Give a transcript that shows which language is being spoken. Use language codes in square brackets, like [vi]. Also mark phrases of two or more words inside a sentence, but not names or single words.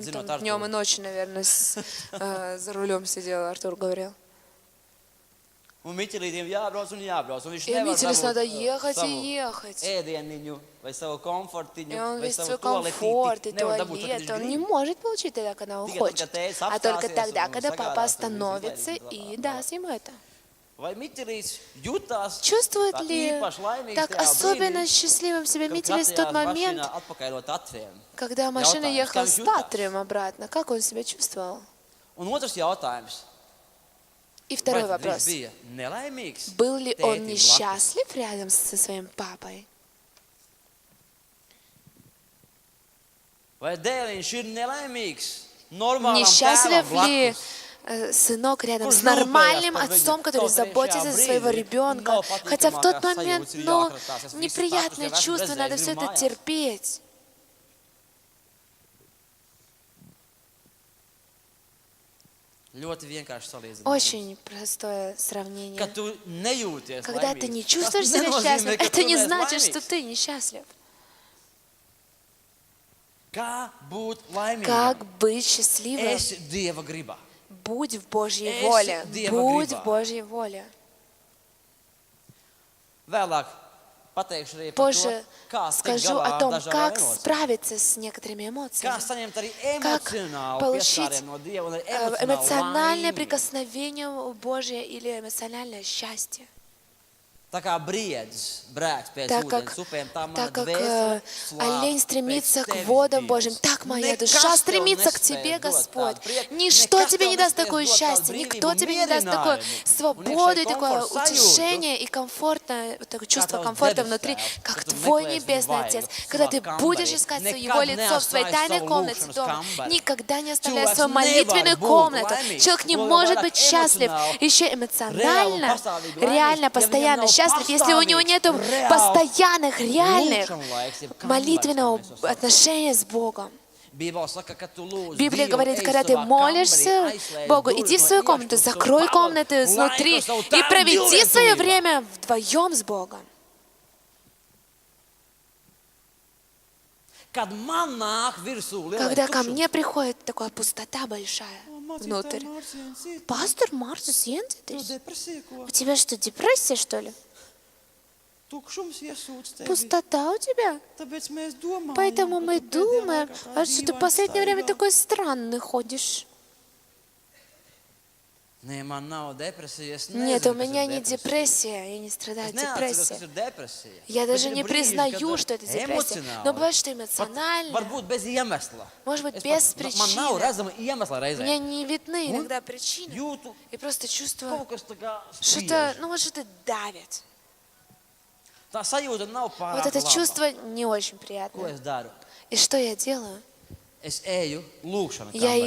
[lv] Zinot [ru] там днем и [lv] Arturu. [ru] ночью, наверное, за рулем сидел, Артур говорил. [lv] Un Miķelītim jābrauc un jābrauc. Un viņš [ru] И [lv] nevar [ru] Митилис надо [lv] dabūt [ru] ехать и [lv] savu [ru] ехать. [lv] ēdieniņu vai savu komfortiņu [ru] И он [lv] vai [ru] весь [lv] savu [ru] свой комфорт и [lv] toaletīti. Nevar dabūt, tad, [ru] туалет, [lv] viņš [ru] он не [lv] grib. [ru] может получить тогда, когда он [lv] Tikai tad, [ru] хочет, [lv] kad tēvs [ru] а только [lv] apstāsies [ru] тогда, [lv] un [ru] когда папа [lv] sagādās, tad viņš [ru] остановится [lv] izdarīs [ru] и [lv] tā. [ru] даст ему это. [lv] Vai Miķelīts jutās [ru] Чувствует [lv] tā [ru] ли [lv] īpaši laimīgs [ru] так [lv] tajā [ru] особенно [lv] brīdī, [ru] счастливым себя [lv] kad [ru] Митилис в тот [lv] skatījās [ru] момент, [lv] mašīnā atpakaļ no Tatriem? [ru] когда машина [lv] Jautājums, [ru] ехала [lv] kā [ru] с [lv] viņš [ru] Татрием обратно? Как он себя чувствовал? [lv] Un otrs jautājums. [ru] И [lv] Vai [ru] второй [lv] tad viņš [ru] вопрос. [lv] bija nelaimīgs? [ru] Был ли он [lv] tētim blakus? [ru] несчастлив рядом со своим папой? [lv] Vai dēliņš ir nelaimīgs? Normālam [ru] Несчастлив [lv] tēvam [ru] ли [lv] blakus? [ru] сынок рядом с [lv] Kurš [ru] нормальным [lv] rūpējās par [ru] отцом, [lv] viņu? [ru] который [lv] Kaut arī [ru] заботится [lv] šajā [ru] за своего [lv] brīdī [ru] ребенка? [lv] nav [ru] Хотя в тот [lv] patīkamākās [ru] момент, [lv] sajūtas, ir [ru] ну, [lv] jākratās. Es visu [ru] неприятное [lv] patus jau esmu [ru] чувство, надо [lv] redzējis, [ru] все [lv] gribu [ru] это [lv] mājās. [ru] терпеть. [lv] Ļoti vienkārši salīdzinājums. [ru] Очень простое сравнение. [lv] Kad tu nejūties [ru] Когда ты [lv] laimīgs, [ru] не [lv] tas [ru] чувствуешь себя [lv] nenozīmē, [ru] счастливым, [lv] ka [ru] это [lv] tu [ru] не [lv] neesi [ru] значит, [lv] laimīgs. [ru] что ты несчастлив. [lv] Kā būt laimīgam? [ru] Как быть счастливым? [lv] Esi Dieva gribā. [ru] Будь в Божьей [lv] Esi [ru] воле. [lv] Dieva [ru] Будь [lv] gribā. [ru] в Божьей воле. [lv] Vēlāk pateikšu arī par to, [ru] Позже [lv] kā tikt [ru] скажу [lv] galā [ru] о [lv] ar [ru] том, [lv] dažādām [ru] как [lv] emocijām. [ru] справиться с некоторыми [lv] Kā [ru] эмоциями. [lv] saņemt arī [ru] Как [lv] emocionālu [ru] получить [lv] pieskārienu no Dieva un arī [ru] эмоциональное [lv] emocionālu laimi. [ru] прикосновение Божье или эмоциональное счастье. [lv] Tā kā briedis brēks pēc [ru] Так [lv] ūdens [ru] как, [lv] upēm, tā mana [ru] так как [lv] dvēsele slāp [ru] олень [lv] pēc [ru] стремится к [lv] tevis, [ru] водам [lv] Dievs. [ru] Божьим, так моя [lv] Nekas [ru] душа [lv] tev [ru] стремится к [lv] nespēj [ru] Тебе, [lv] dot [ru] Господь. [lv] tādu prieku, [ru] Ничто [lv] nekas [ru] Тебе [lv] tev [ru] не даст [lv] nespēj [ru] такое [lv] dot tādu [ru] счастье, [lv] brīvību [ru] никто [lv] un [ru] Тебе не даст такую [lv] mierinājumu [ru] свободу и [lv] un [ru] такое [lv] iekšēju komforta [ru] утешение и комфортное, такое чувство [lv] Tavs [ru] комфорта [lv] debes [ru] внутри, [lv] Tēvs, [ru] как [lv] kad tu [ru] Твой [lv] meklēsi [ru] Небесный [lv] viņu [ru] Отец, [lv] vaigu [ru] когда [lv] savā [ru] Ты [lv] kambarī, [ru] будешь искать [lv] nekad [ru] Его лицо в Своей [lv] neatstāji [ru] тайной [lv] savu [ru] комнате [lv] lūgšanas [ru] дома, [lv] kambari. [ru] никогда не оставляй [lv] Cilvēks [ru] свою молитвенную [lv] nevar būt [ru] комнату. [lv] laimīgs, [ru] Человек не [lv] vēl [ru] может [lv] vairāk [ru] быть счастлив, [lv] emocionāli, [ru] еще [lv] reāli un [ru] эмоционально, [lv] pastāvīgi laimīgs, [ru] реально, [lv] ja viņam [ru] постоянно [lv] nav [ru] счастлив, если у него [lv] pastāvīgs, [ru] нет [lv] reāls [ru] постоянных, реальных [lv] lūgšanu laiks, jeb kambars, [ru] молитвенного [lv] kā mēs to saucam. [ru] отношения с Богом. [lv] Bībele saka, ka tu lūdz [ru] Библия [lv] Dievu, [ru] говорит, [lv] ej [ru] когда ты [lv] savā [ru] молишься [lv] kambarī, aizslēdz [ru] Богу, [lv] durvis [ru] иди в [lv] no [ru] свою комнату, [lv] iekšpuses un [ru] закрой [lv] pavadi [ru] комнаты [lv] laiku [ru] изнутри [lv] savu [ru] и [lv] tēvu [ru] проведи свое [lv] divlietībā. [ru] время вдвоем с Богом. [lv] Kad man nāk virsū lielais [ru] Когда ко [lv] tukšums, [ru] мне приходит такая пустота большая внутрь. Пастор Марсус Янцетис, [lv] depresija, ko [ru] у тебя что, депрессия, что ли? [lv] tukšums iesūdz tevi. [ru] Пустота у тебя? [lv] Tāpēc mēs domājam, [ru] Поэтому [lv] ka [ru] мы [lv] tu pēdējā [ru] думаем, [lv] laikā tā [ru] а что ты в [lv] dīvaini [ru] последнее время [lv] staigā. [ru] такой странный ходишь. [lv] Nē, man nav depresijas. [ru] Нет, у меня не депрессия, я не страдаю [lv] Es neatceros, kas [ru] депрессией. [lv] ir depresija. [ru] Я [lv] Bet [ru] даже [lv] ir [ru] не [lv] brīži, [ru] признаю, [lv] kad [ru] что это депрессия. [lv] emocionāli, [ru] Но бывает, что [lv] pat [ru] эмоционально. [lv] varbūt bez iemesla. [ru] Может быть, [lv] Es [ru] без [lv] pat- Man nav [ru] причины. [lv] redzama iemesla reizē. [ru] Мне не видны иногда причины. [lv] Jūtu [ru] И просто чувствую, [lv] kaut kas tā kā [ru] что-то, [lv] spiež. [ru] ну вот что-то давит. [lv] Tā sajūta nav pārāk [ru] Вот это [lv] laba. [ru] чувство не очень [lv] Ko [ru] приятное. [lv] es daru? [ru] И что я делаю? [lv] Es eju lūkšanu [ru] Я [lv] kamerā.